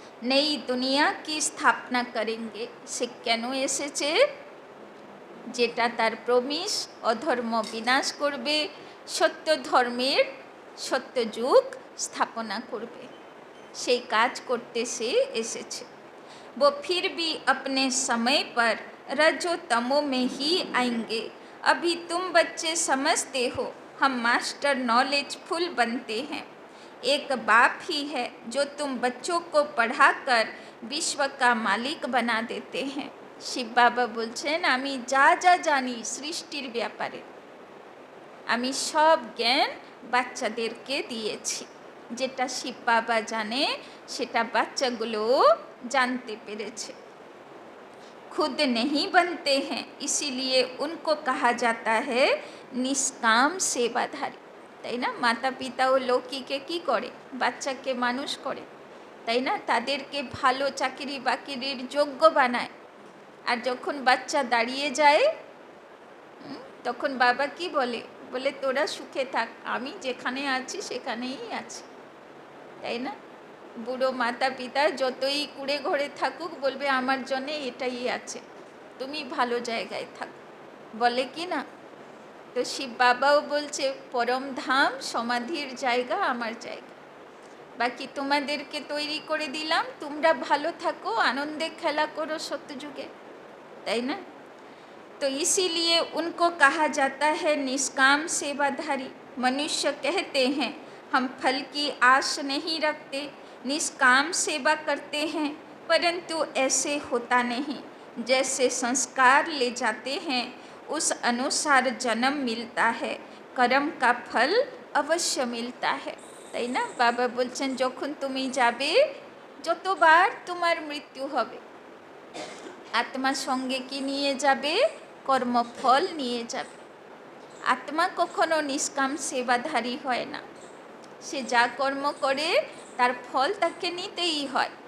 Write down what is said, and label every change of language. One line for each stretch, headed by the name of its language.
Hindi: নেই দুনিয়া কি স্থাপনা করেঙ্গে,
Bangla: সে কেন এসেছে? যেটা তার প্রমিস অধর্ম বিনাশ করবে, সত্য ধর্মের সত্যযুগ স্থাপনা করবে, সেই কাজ করতে সে এসেছে।
Hindi: वो फिर भी अपने समय पर रजो तमो में ही आएंगे। अभी तुम बच्चे समझते हो हम मास्टर नॉलेजफुल बनते हैं। एक बाप ही है जो तुम बच्चों को पढ़ाकर विश्व का मालिक बना देते हैं।
Bangla: শিব বাবা বলছেন আমি যা যা জানি সৃষ্টির ব্যাপারে আমি সব জ্ঞান বাচ্চাদেরকে দিয়েছি। যেটা শিব বাবা জানে সেটা বাচ্চাগুলো
Hindi: जानते
Bangla: পেরেছে।
Hindi: खुद नहीं बनते हैं इसीलिए उनको कहा जाता है निष्काम सेवाधारी।
Bangla: তাই না? মাতা পিতা ও লৌকিকে কি করে? বাচ্চাকে মানুষ করে, তাই না? তাদেরকে ভালো চাকরি বাকরির যোগ্য বানায়। আর যখন বাচ্চা দাঁড়িয়ে যায় তখন বাবা কি বলে? বলে তোরা সুখে থাক, আমি যেখানে আছি সেখানেই আছি, তাই না? বুড়ো মাতা পিতা যতই কুড়ে ঘরে থাকুক বলবে আমার জন্যে এটাই আছে, তুমি ভালো জায়গায় থাকো, বলে কি না? তো শিব বাবাও বলছে পরম ধাম সমাধির জায়গা আমার জায়গা, বাকি তোমাদেরকে তৈরি করে দিলাম, তোমরা ভালো থাকো, আনন্দে খেলা করো সত্যযুগে, তাই না?
Hindi: तो इसीलिए उनको कहा जाता है निष्काम सेवाधारी। मनुष्य कहते हैं हम फल की आस नहीं रखते, निष्काम सेवा करते हैं, परंतु ऐसे होता नहीं। जैसे संस्कार ले जाते हैं उस अनुसार जन्म मिलता है, कर्म का फल अवश्य मिलता है।
Bangla: তাই না? বাবা বলছেন যখন তুমি যাবে যতবার তোমার মৃত্যু হবে আত্মা সঙ্গে কি নিয়ে যাবে? কর্মফল নিয়ে যাবে। আত্মা কখনো নিষ্কাম সেবাধারী হয় না, সে যা কর্ম করে তার ফল তাকে নিতেই হয়।